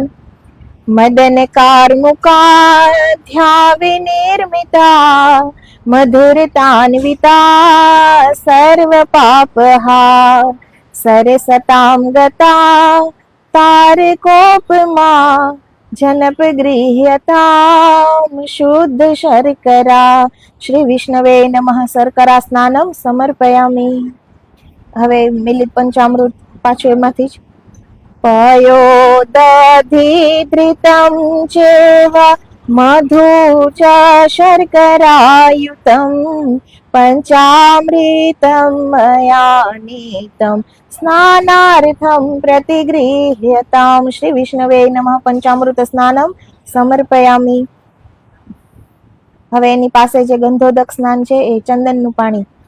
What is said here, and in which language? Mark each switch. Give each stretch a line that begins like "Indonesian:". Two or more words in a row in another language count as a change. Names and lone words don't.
Sanskrit: मदन कार्मुका विनिर्मिता मधुरतान्विता सर्व पापहा सरसताम गता तारकोपमा जनप गृह्यतां शुद्ध शर्करा श्री विष्णवे नमः शर्करा स्नानं समर्पयामि
Gujarati: હવે મિલિત પંચામૃત પાછું એમાંથી જ
Sanskrit: पयोदधिधृतं चेव मधु च शर्करायुतं पञ्चामृतं मया नीतं स्नानार्थं प्रतिगृह्यतां श्री विष्णवे नमः पंचामृत स्नानम समर्पयामि
Gujarati: હવે એની પાસે જે ગંધોદક સ્નાન છે એ ચંદનનું પાણી